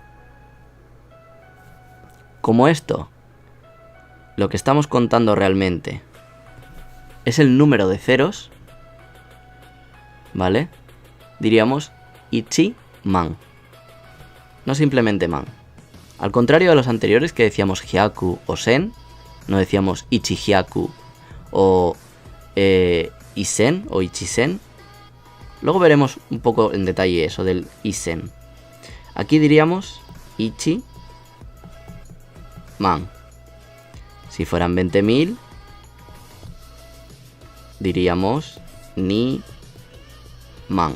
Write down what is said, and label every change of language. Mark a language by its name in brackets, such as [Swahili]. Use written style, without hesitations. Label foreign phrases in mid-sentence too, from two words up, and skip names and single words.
[Spanish] Como esto, lo que estamos contando realmente es el número de ceros, ¿vale? Diríamos [Japanese] 一万. [Spanish] No simplemente man. Al contrario de los anteriores que decíamos hyaku o sen, no decíamos [Japanese] 一百 [Spanish] o isen o ichisen. Luego veremos un poco en detalle eso del isen. Aquí diríamos [Japanese] 一万. [Spanish] Si fueran 20.000, diríamos [Japanese] 二万.